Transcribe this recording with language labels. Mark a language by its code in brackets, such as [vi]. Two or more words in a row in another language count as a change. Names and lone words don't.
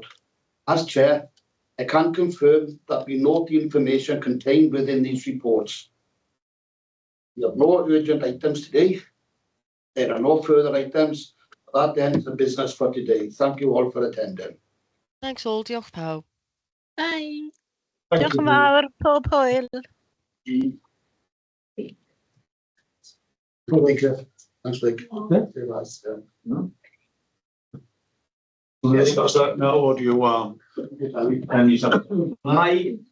[en] As Chair, I can confirm that we note the information contained within these reports. We have no urgent items today. There are no further items. That ends the business for today. Thank you all for attending. Thanks all, [cy] diolch pawb. [en] Bye. [cy] Diolch yn fawr, pob hwyl. [en] Thanks, Vic. Yes, that's that now, or do you, My